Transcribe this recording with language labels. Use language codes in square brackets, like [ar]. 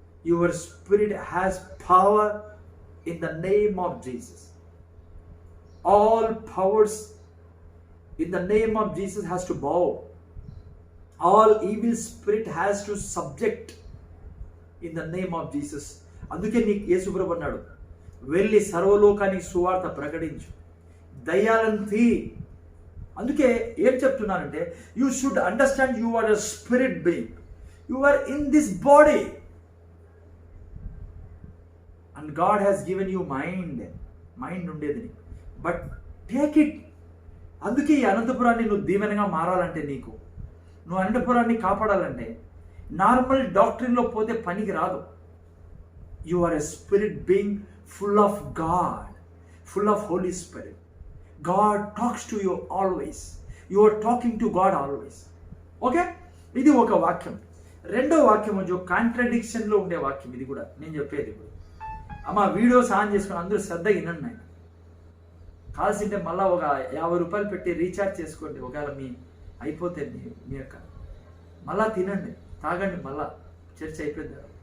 [en] Your spirit has power in the name of Jesus. All powers in the name of Jesus has to bow. All evil spirit has to subject in the name of Jesus. [te] అందుకే నీకు యేసు ప్రభువు అన్నాడు, వెళ్ళి సర్వలోకానికి సువార్త ప్రకటించు, దయ్యాలను తీ. అందుకే ఏం చెప్తున్నానంటే, [en] You should understand you are a spirit being. You are in this body and God has given you mind ఉండేది, but take it. [te] అందుకే ఈ అనంతపురాన్ని నువ్వు దీవెనగా మారాలంటే, నువ్వు అనంతపురాన్ని కాపాడాలంటే నార్మల్ డాక్టరీన్లో పోతే పనికి రాదు. [en] You are a spirit being full of God, full of holy spirit. God talks to you always. You are talking to God always. [te] Okay, ఇది ఒక వాక్యం. రెండో వాక్యం వచ్చి కాంట్రడిక్షన్లో ఉండే వాక్యం. ఇది కూడా నేను చెప్పేది. ఇప్పుడు అమ్మ వీడియోస్ ఆన్ చేసుకుని అందరూ శ్రద్ధగా వినండి. నేను కాల్సింటే మళ్ళీ ఒక 50 రూపాయలు పెట్టి రీఛార్జ్ చేసుకోండి. ఒకవేళ అయిపోతే మీ యొక్క మళ్ళా తినండి, తాగండి, మళ్ళా చర్చ అయిపోయింది.